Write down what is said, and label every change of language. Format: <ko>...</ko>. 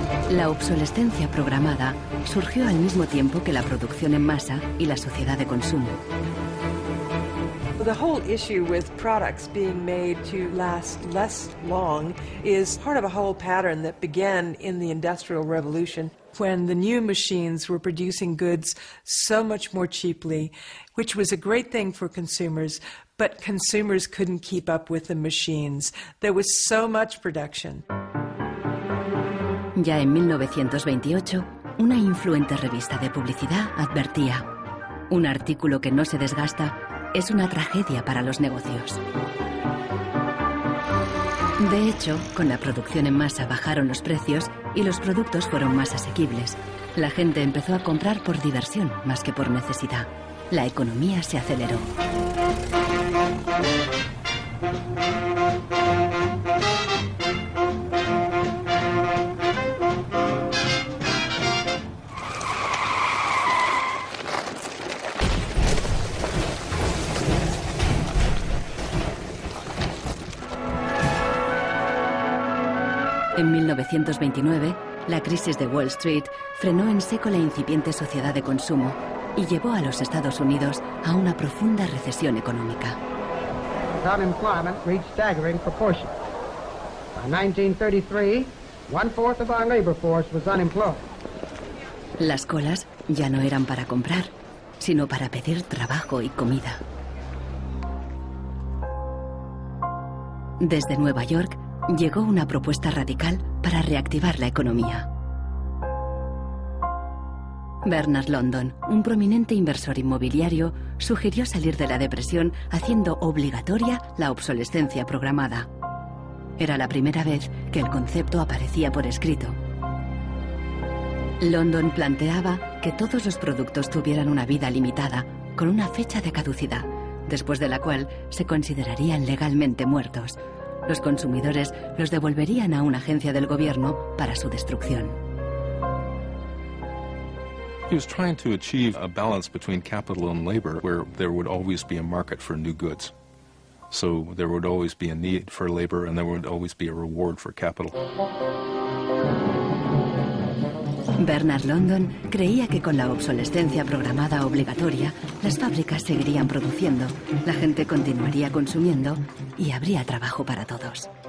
<es>La obsolescencia programada surgió al mismo tiempo que la producción en masa y la sociedad de consumo.</es> <en>The whole issue with products being made to last less long is part of a whole pattern that began in the Industrial Revolution when the new machines were producing goods so much more cheaply, which was a great thing for consumers, but consumers couldn't keep up with the machines. There was so much production.</en> <es>Ya en 1928, una influente revista de publicidad advertía: un artículo que no se desgasta es una tragedia para los negocios. De hecho, con la producción en masa bajaron los precios y los productos fueron más asequibles. La gente empezó a comprar por diversión más que por necesidad. La economía se aceleró. En 1929, la crisis de Wall Street frenó en seco la incipiente sociedad de consumo y llevó a los Estados Unidos a una profunda recesión económica.</es> <en>Unemployment reached staggering proportions. By 1933, 1/4 of our labor force was unemployed.</en> <es>Las colas ya no eran para comprar, sino para pedir trabajo y comida. Desde Nueva York llegó una propuesta radical para reactivar la economía. Bernard London, un prominente inversor inmobiliario, sugirió salir de la depresión haciendo obligatoria la obsolescencia programada. Era la primera vez que el concepto aparecía por escrito. London planteaba que todos los productos tuvieran una vida limitada, con una fecha de caducidad, después de la cual se considerarían legalmente muertos. Los consumidores los devolverían a una agencia del gobierno para su destrucción.</es> <en>He was trying to achieve a balance between capital and labor where there would always be a market for new goods. So there would always be a need for labor and there would always be a reward for capital.</en> <es>Bernard London creía que con la obsolescencia programada obligatoria, las fábricas seguirían produciendo, la gente continuaría consumiendo y habría trabajo para todos.</es>